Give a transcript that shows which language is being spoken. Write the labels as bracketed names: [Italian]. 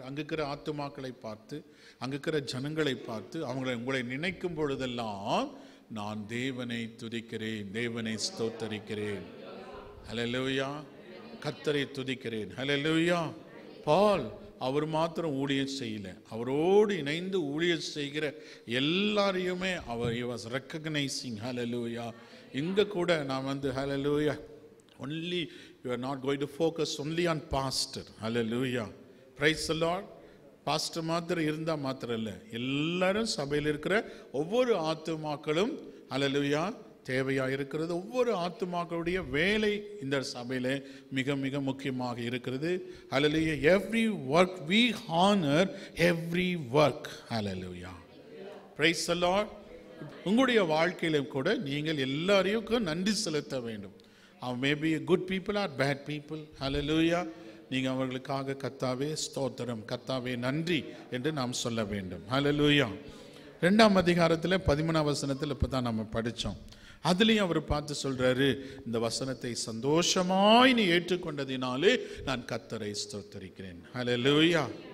[Tamil] அங்கு இருக்கிற ஆத்துமாக்களை பார்த்து, அங்கு இருக்கிற ஜனங்களை பார்த்து, உங்களை நினைக்கும் பொழுதெல்லாம் நான் தேவனை துதிக்கிறேன், தேவனை ஸ்தோத்தரிக்கிறேன். ஹல்லேலூயா. கர்த்தரை துதிக்கிறேன். ஹல்லேலூயா. பால் அவர் மாத்திரம் ஊழியம் செய்யல, அவரோடு இணைந்து ஊழியம் செய்கிற எல்லாரையுமே அவர் [English] Was recognising. [Tamil] ஹல்லேலூயா. இங்க கூட நான் [English] Hallelujah, only you are not going to focus only on pastor. Hallelujah. Praise the Lord. [Tamil] Pastor மாத்திரம் இருந்தால் மாத்திரம் இல்லை, எல்லாரும் சபையில் இருக்கிற ஒவ்வொரு ஆத்துமாக்களும் ஹல்லேலூயா தேவையாக இருக்கிறது. ஒவ்வொரு ஆத்துமாக்களுடைய வேலை இந்த சபையில் மிக மிக முக்கியமாக இருக்கிறது. ஹல்லேலூயா. [English] Every work we honor every work. Hallelujah. Praise the Lord. [Tamil] உங்களுடைய வாழ்க்கையிலும் கூட நீங்கள் எல்லாரையும் நன்றி செலுத்த வேண்டும். [English] Maybe good people or bad people. Hallelujah. [Tamil] நீங்கள் அவர்களுக்காக கர்த்தாவே ஸ்தோத்திரம், கர்த்தாவே நன்றி என்று நாம் சொல்ல வேண்டும். ஹல்லேலூயா. 2ஆம் அதிகாரத்தில் 13ஆம் வசனத்தில் இப்போ தான் நம்ம படித்தோம். அதுலேயும் அவர் பார்த்து சொல்கிறாரு, இந்த வசனத்தை சந்தோஷமாய் நீ ஏற்றுக்கொண்டதினாலே நான் கர்த்தரை ஸ்தோத்தரிக்கிறேன். ஹல்லேலூயா.